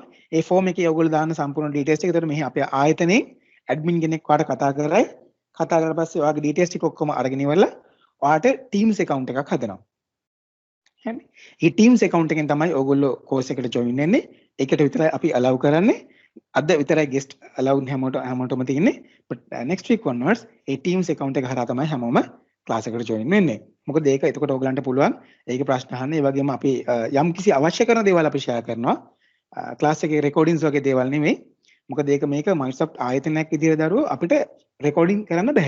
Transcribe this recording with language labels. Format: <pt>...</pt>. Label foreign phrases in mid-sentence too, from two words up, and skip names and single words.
<si>ඒ form එකේ ඔයගොල්ලෝ දාන්න සම්පූර්ණ details ටික. ඒතකොට මෙහි අපේ ආයතනයේ admin කෙනෙක් ඔයාලට කතා කරයි. කතා කරලා පස්සේ ඔයාගේ details ටික ඔක්කොම අරගෙන ඉවරලා ඔයාලට Teams account එකක් හදනවා. හරි. මේ Teams account එකෙන් තමයි ඔයගොල්ලෝ course එකට join වෙන්නේ. ඒකට විතරයි අපි allow කරන්නේ. අද විතරයි</si> <en>guest allowed</en> <si>හැමෝටම තියෙන්නේ.</si> <en>but next week onwards</en> <si>ඒ Teams account එක හරහා තමයි හැමෝම class එකට join වෙන්නේ. මොකද ඒක එතකොට ඔයගලන්ට පුළුවන් ඒක ප්‍රශ්න අහන්න. ඒ වගේම අපි යම් කිසි අවශ්‍ය කරන දේවල් අපි share කරනවා. class එකේ recordings වගේ දේවල් නෙමෙයි. මොකද ඒක මේක Microsoft ආයතනයක් විදිහට දරුවෝ අපිට recording කරන්න බෑ.</si>